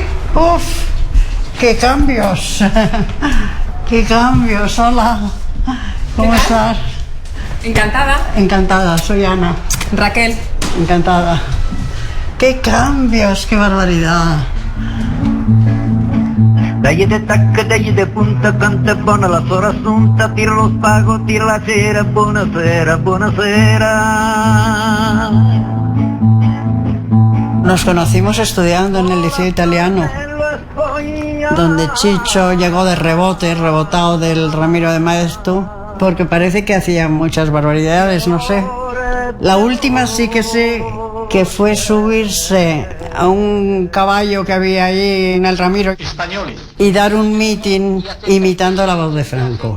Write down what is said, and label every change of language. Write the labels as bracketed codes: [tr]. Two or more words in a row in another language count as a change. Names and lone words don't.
[es] ¡Uf! ¡Qué cambios! ¡Qué cambios! Hola. ¿Cómo estás? Encantada. Encantada, soy Ana. Raquel. Encantada. ¡Qué cambios! ¡Qué barbaridad! [it] Dagli de tacca, dagli de punta, quanto è buona la sua assunta, tira lo spago, tira la cera, buonasera, buonasera. [es] Nos conocimos estudiando en el Liceo Italiano, donde Chicho llegó de rebote, rebotado del Ramiro de Maeztu, porque parece que hacía muchas barbaridades, no sé. La última sí que sé que fue subirse a un caballo que había allí en el Ramiro y dar un mitin imitando la voz de Franco.